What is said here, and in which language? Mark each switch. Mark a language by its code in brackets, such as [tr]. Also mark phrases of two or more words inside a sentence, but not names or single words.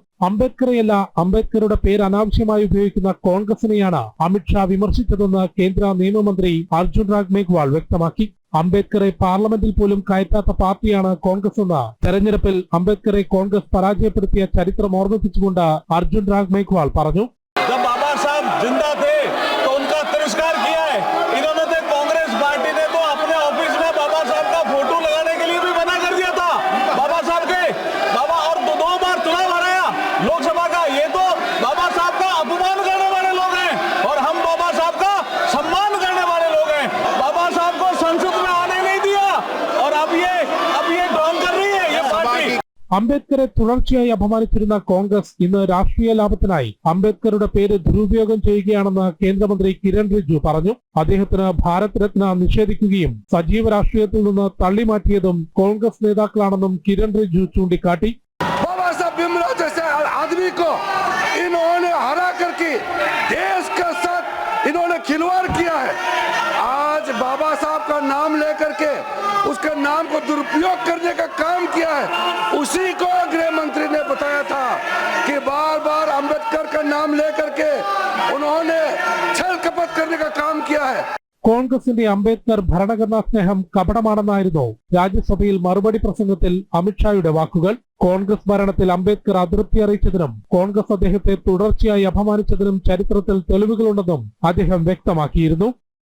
[ml] അംബേദ്കറെയല്ല, അംബേദ്കറുടെ പേര് അനാവശ്യമായി ഉപയോഗിക്കുന്ന കോൺഗ്രസിനെയാണ് അമിത്ഷാ വിമർശിച്ചതെന്ന് കേന്ദ്ര നിയമമന്ത്രി അർജുൻ റാം മേഘ്വാൾ വ്യക്തമാക്കി. അംബേദ്കറെ പാർലമെന്റിൽ പോലും കയറ്റാത്ത പാർട്ടിയാണ് കോൺഗ്രസ് എന്ന് തെരഞ്ഞെടുപ്പിൽ അംബേദ്കറെ കോൺഗ്രസ് പരാജയപ്പെടുത്തിയ ചരിത്രം ഓർമ്മിപ്പിച്ചുകൊണ്ട് അർജുൻ റാം മേഘ്വാൾ പറഞ്ഞു. [hi] जब बाबा साहब जिंदा थे तो उनका तिरस्कार किया है इन्होंने। तो कांग्रेस पार्टी ने तो अपने ऑफिस में बाबा साहब का फोटो लगाने के लिए भी मना कर दिया था। बाबा साहब के और दो बार चुनाव हराया लोकसभा का। ये तो बाबा साहब का अपमान करने वाले लोग हैं और हम बाबा साहब का सम्मान करने वाले लोग हैं। बाबा साहब को संसद में आने नहीं दिया और अब ये ड्रॉन कर रही है ये पार्टी। [ml] അംബേദ്കറെ തുടർച്ചയായി അപമാനിച്ചിരുന്ന കോൺഗ്രസ് ഇന്ന് രാഷ്ട്രീയ ലാഭത്തിനായി അംബേദ്കറുടെ പേര് ദുരുപയോഗം ചെയ്യുകയാണെന്ന് കേന്ദ്രമന്ത്രി കിരൺ റിജിജു പറഞ്ഞു. അദ്ദേഹത്തിന് ഭാരത് രത്ന നിഷേധിക്കുകയും സജീവ രാഷ്ട്രീയത്തിൽ നിന്ന് തള്ളിമാറ്റിയതും കോൺഗ്രസ് നേതാക്കളാണെന്നും കിരൺ റിജിജു ചൂണ്ടിക്കാട്ടി. [hi] इन्होंने खिलवाड़ किया है। आज बाबा साहब का नाम लेकर के उसके नाम को दुरुपयोग करने का काम किया है। उसी को गृह मंत्री ने बताया था कि बार बार अंबेडकर का नाम लेकर के उन्होंने छल कपट करने का काम किया है. [ml] കോൺഗ്രസിന്റെ അംബേദ്കർ ഭരണഘടനാ സ്നേഹം കപടമാണെന്നായിരുന്നു രാജ്യസഭയിൽ മറുപടി പ്രസംഗത്തിൽ അമിത്ഷായുടെ വാക്കുകൾ. കോൺഗ്രസ് ഭരണത്തിൽ അംബേദ്കർ അതൃപ്തി അറിയിച്ചതിനും കോൺഗ്രസ് അദ്ദേഹത്തെ തുടർച്ചയായി അപമാനിച്ചതിനും ചരിത്രത്തിൽ തെളിവുകളുണ്ടെന്നും അദ്ദേഹം വ്യക്തമാക്കിയിരുന്നു.